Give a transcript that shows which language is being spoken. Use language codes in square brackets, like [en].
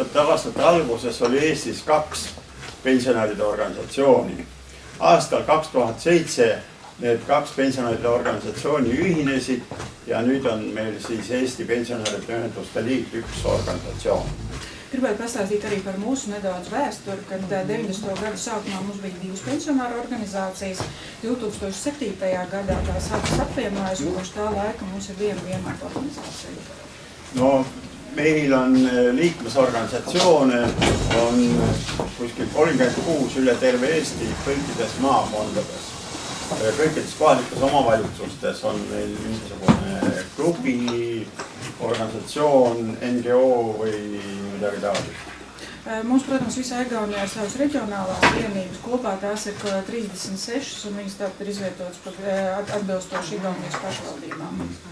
[et] aastate alguses oli Eestis 2 pensionäride organisatsiooni. Aastal 2007 need 2 pensionäride organisatsiooni ühinesid ja nüüd on meil siis Eesti Pensionäride Ühenduste Liit üks organisatsioon. [lv] Gribētu pastāstīt arī par mūsu nedaudz vēsturi, kad 90. gadu sākumā mums bija 2 pensionāru organizācijas. 2007. gadā tās apvienojas, un kopš tā laika mums ir viena organizācija. [et] No, meil on liikmesorganisatsioone, on kuskil 36 üle terve Eesti kõikides maakondades. Kõikides kohalikes omavalitsustes on meil mingisugune klubi, organisatsioon, NGO või midagi taolist. [lv] Mums, protams, visā Igaunijā ir savas reģionālās vienības. Kopā tās ir 36, un viņas tātad ir izvietotas atbilstoši Igaunijas pašvaldībām.